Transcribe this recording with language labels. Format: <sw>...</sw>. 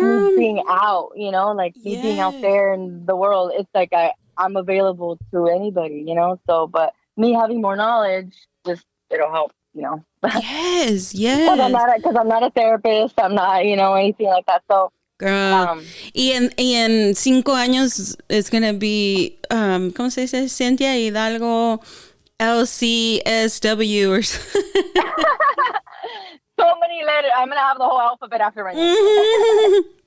<en>girl, being out, like me being out yeah. there in the world, it's like I'm available to anybody, So, but me having more knowledge, just it'll help, Yes, because yes. I'm not a therapist, I'm not, anything like that. So, Girl. um,</en> <es>Y en 5 años</es> <en>it's gonna be</en> <es>¿cómo se dice?</es> <en>Cynthia Hidalgo LCSW or something. so many letters. I'm gonna have the whole alphabet after my name.</en>